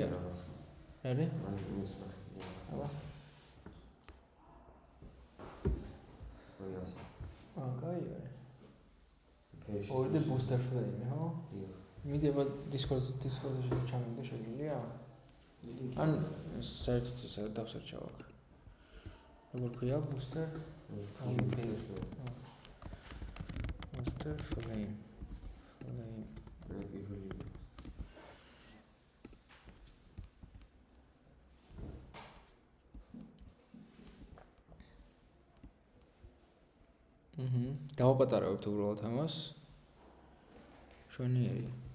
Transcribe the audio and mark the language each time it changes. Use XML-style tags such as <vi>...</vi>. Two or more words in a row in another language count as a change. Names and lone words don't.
<ka>არის? აბა. კაი არის. ორდე</ka> <en>booster flame,</en> <ka>ხო? მიდება Discord-ში ჩამიგდე შეგვიძლია? ან საერთოდ ისე დავსერჩავ აქ. როგორ ქვია</ka> <en>booster? Booster flame.</en> <ka>დავაპატარავებთ უბრალოდ ამას. შვენიერია.</ka>